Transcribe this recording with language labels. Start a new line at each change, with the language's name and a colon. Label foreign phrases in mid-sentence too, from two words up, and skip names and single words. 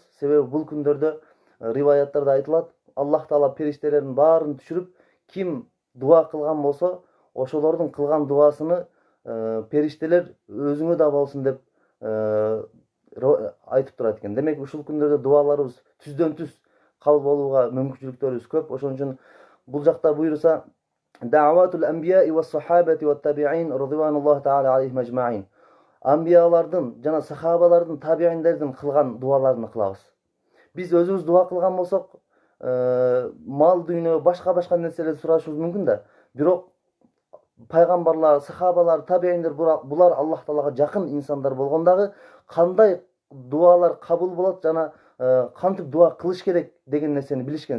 Kyrgyz: Себеби бул күндөрдө риваяттарда айтылат, Аллах Таала периштелердин баарын түшүрүп, ким дуа кылган болсо, ошолордун кылган дуасыны периштелер өзүңө да болсун деп айтып турат экен. Демек ушул күндөрдө дуаларыбыз түздөн түз кабыл болууга мүмкүнчүлүктөрүбүз көп. Ошон үчүн бул жакта буйруса
Arabic: دعوات الأنبياء والصحابة والتابعين رضي الله تعالى عليهم أجمعين.
Kyrgyz: Анбиялардын жана сахабалардын, табииндердин кылган дуаларын кылабыз. Биз өзүбүз дуа кылган болсок, мал дүйнө, башка нерселерди сурашыбыз мүмкүн да. Бирок пайгамбарлар, сахабалар, табииндер булар Аллах Таалага жакын инсандар болгондагы кандай дуалар кабыл болот жана кантип дуа кылыш керек деген нерсени билишкен.